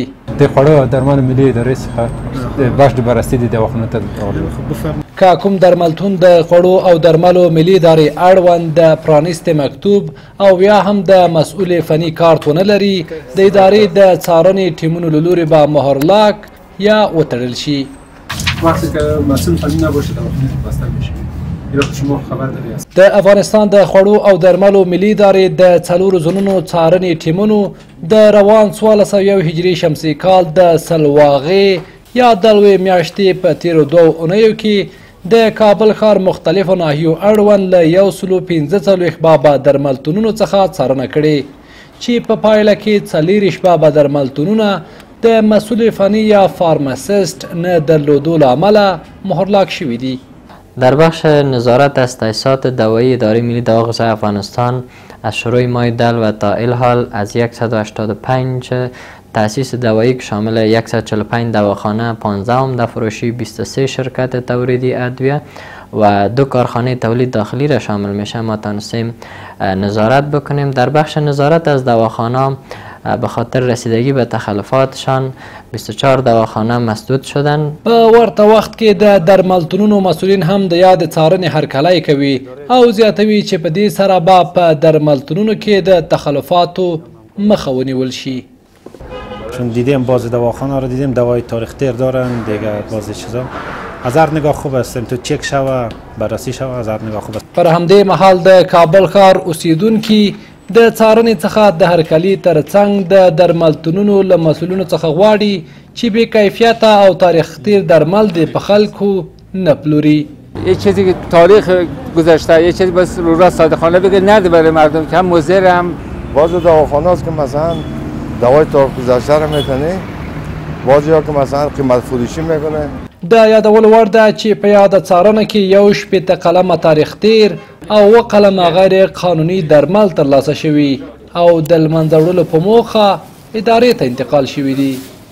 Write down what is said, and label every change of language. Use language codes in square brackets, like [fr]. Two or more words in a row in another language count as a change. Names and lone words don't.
[ps] د خوړو او درملو ملي ادارې څخه بخش د بررسي د دواخانو ته که کوم درملتون د خوړو او درملو ملي ادارې اړوند د پرانیستې مکتوب او یا هم د مسؤل فني کارت ونه لري، د ادارې د څارنې ټیمونو له لوري به مهرلاک یا وتړل شي. [fa] وقتی که مسئول فنی نباشه دواخانه بسته میشه. شما خبر داری؟ [ps] د افغانستان د خوړو او درملو ملي ادارې د 4 ځلونو څارنې ټیمونو د روان 1401 هجري شمسي کال د سلواغې یا دلوې میاشتې په تیرو 2 اونیو کې د کابل ښار مختلفو ناحیو اړوند له 145 بابا درملتونونو څخه څارنه کړې چې په پایله کې 40 بابا درملتونونه د مسئول فنی یا فارماسیست نه درلودو له امله مهرلاک شوي دي. [fa] در بخش نظارت از تأسیسات دوایی اداره ملی دوا غذایی افغانستان از شروع ماه دل و تا الحال از 185 تأسیس دوایی که شامل 145 دواخانه، 15 عمده فروشی، 23 شرکت تولیدی ادویه و 2 کارخانه تولید داخلی را شامل میشه ما تونستیم نظارت بکنیم. در بخش نظارت از دواخانه به خاطر رسیدگی به تخلفاتشان 24 دواخانه مسدود شدن. [ps] په ورته وخت کې د درملتونونو مسؤلین هم د یاد څارنې هرکلی کوي او زیاتوي چې په دې سره به په درملتونونو کې د تخلفاتو مخه ونیول شي. [fa] چون دیدیم باز دواخانه رو دیدیم دوای تاریخ تیر دارن دیگه باز چیزا از هر نگاه خوب است تو چک شوه بررسی شوه از هر نگاه خوب است. [ps] پر همدې مهال د کابل ښار اوسیدونکي د څارنې څخه د هرکلي ترڅنګ د درملتونونو له مسؤلینو څخه غواړي چې بې کیفیته او تاریخ تیر درمل دې په خلکو نه پلوري. [fa] یه چیزی که تاریخ گذشته یه چیزی بس رو را صادقانه بگه نده برای مردم که هم مضر هم باز دواخانه است که مثلا دوای تاریخ گذشته رو میکنه، بعضی ها که مثلا قیمت فروشی میکنه. [ps] د یادولو وړ ده چې په یاده څارنه کې 1 قلمه تاریخ تیر او 2 قلمه غیر قانوني درمل ترلاسه شوي او د له منځه وړلو په موخه ادارې ته انتقال شوي دي.